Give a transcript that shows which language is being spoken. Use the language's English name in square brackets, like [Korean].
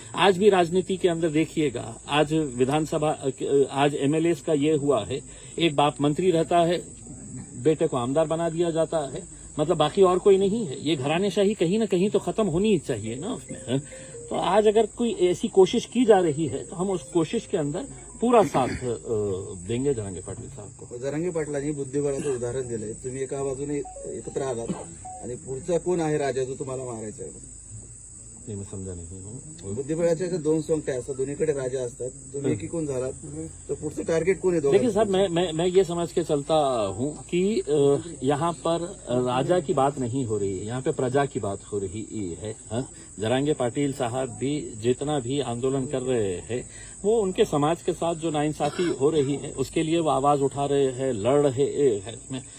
[Hindi] आज भी राजनीति के अंदर देखिएगा, आज विधानसभा आज एमएलए का ये हुआ है, एक बाप मंत्री रहता है, बेटे को आमदार बना दिया जाता है, मतलब बाकी और कोई नहीं है. ये घरानेशाही कहीं ना कहीं तो खत्म होनी ही चाहिए ना उसमें. तो आज अगर कोई ऐसी कोशिश की जा रही है तो हम उस कोशिश के अंदर पूरा साथ देंगे जरांगे पाटील साहब को. [Marathi] जरांगे पाटलांनी बुद्धिबळाचं उदाहरण दिलंय. तुम्ही एका बाजूने एकत्र आलात आणि पुढचा कोण आहे राजा जो तुम्हाला मारायचा आहे? [Hindi] नहीं मैं समझा नहीं हूँ. [Marathi] बुद्धिबळाच्या 2 सोंगट्या असतात, दोन्हीकडे राजा असतात. तुम्ही एकीकून झालात तर पुढचं टार्गेट कोण आहे? [Hindi] देखिए साहब मैं ये समझ के चलता हूँ कि यहाँ पर राजा की बात नहीं हो रही है, यहाँ पे प्रजा की बात हो रही है. जरांगे पाटिल साहब भी जितना भी आंदोलन कर रहे हैं वो उनके समाज के साथ जो नाइंसाफी हो रही है उसके लिए वो आवाज उठा रहे हैं, लड़ रहे हैं.